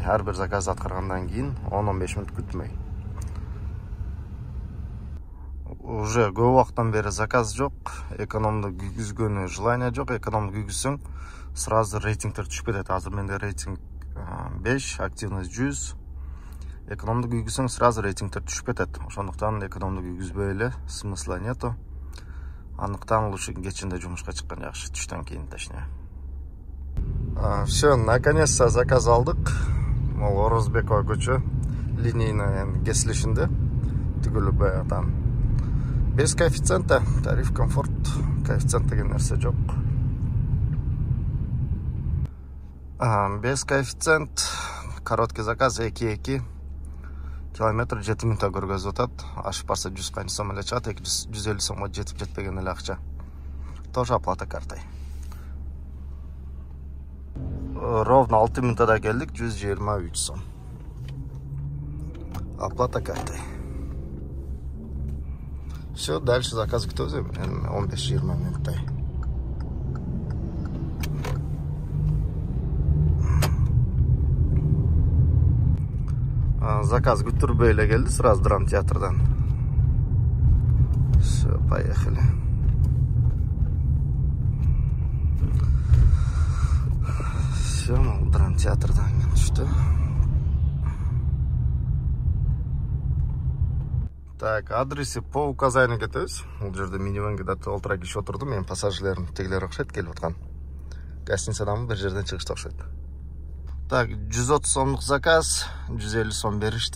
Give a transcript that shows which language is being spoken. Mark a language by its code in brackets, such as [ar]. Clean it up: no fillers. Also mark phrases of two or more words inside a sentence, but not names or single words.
[ky] Ар бир заказ аткаргандан кийин 10-15 минут күтмөй. Уже көп убакыттан бери заказ жок, экономду күйгүзгөнү желание жок. Экономду күйгүзсөң, сразу рейтингдер түшүп кетет. Азыр менде рейтинг 5, активность 100. Экономду күйгүзсөң, сразу рейтингдер түшүп кетет. Ошондуктан экономду күйгүзбөй эле, [ru] смысла нету. Анықтан лучше [ky] кечинде жумушка чыккан жакшы, түштөн кийин [ru] точнее. Все, наконец-то [ky] заказ алдык. Мол Орозбекова көчө, линейный кесилишинде. Түгүлүп баягыдан. [ru] Без коэффициента, тариф комфорт, [ky] коэффициент деген нерсе жок. [ru] Без коэффициент, короткий заказ 2-2. [ky] Километр 7 минутта көргөзүп атат. Ашып барса 100 канча сом эле чыгат, 150 сомго жетип жетпеген эле акча. [ru] Тоже оплата картой. ровно [ky] 6 минутада келдик, 123 сом. [ru] Оплата картой. Все, дальше заказ [ky] күтөбүз, 15-20 минуттай. Заказ күттүрбөй эле келди, сразу драм театрдан. [ru] Все, поехали. Все, [ky] драм театрдан түштү. Так, адреси [ru] по указанию [ky] кетебиз. Бул жерде минивенге да толтура киши отурду. Менин пассажирлерим тегилер окшойт, келип аткан. Гостиницадан бир жерден чыгышты окшойт. Так, 130 сомдук заказ, 150 сом беришти.